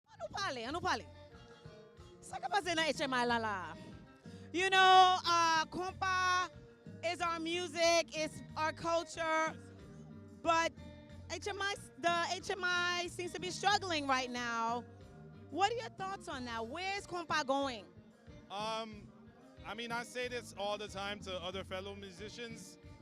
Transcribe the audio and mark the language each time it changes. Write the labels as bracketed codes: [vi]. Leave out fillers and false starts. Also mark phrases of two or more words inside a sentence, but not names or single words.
[ht] anou pale. Sa ka pase nan HMI la la. [en] You know, Kompa is our music, it's our culture, but the HMI seems to be struggling right now. What are your thoughts on that? Where's Kompa going? I mean, I say this all the time to other fellow musicians.